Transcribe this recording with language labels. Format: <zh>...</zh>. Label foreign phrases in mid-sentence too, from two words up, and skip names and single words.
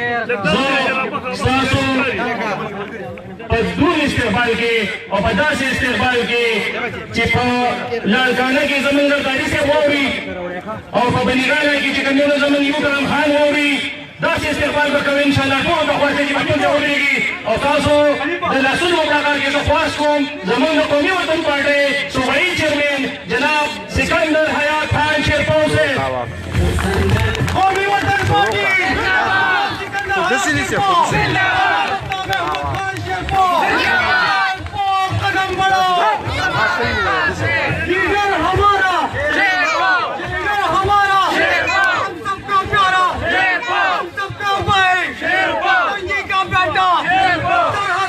<ps>ستاسو په دون استقبال کې او په داسې استقبال کې چې په لالکانه کې زمونږ نرداري صاحب واوري او په بنیغانه کې چې کوم زمونږ یو کرم خان واوري داسې استقبال به کوو انشاءالله ټول به خوښ چې پښتون ته ودرېږي او تاسو د لاسونو په کار کې زه خواست کوم زمونږ د قومي وطن پارټۍ صوبایي چیرمین جناب سکندر حیات خان شیرپو صاحب قومي وطن پارټي</ps> <ur>قدم بڑھاؤ لیڈر ہمارا لیڈر ہمارا ہم سب کا پیارا ہم سب کا بھائی گنجی کا بیٹا سرحد</ur>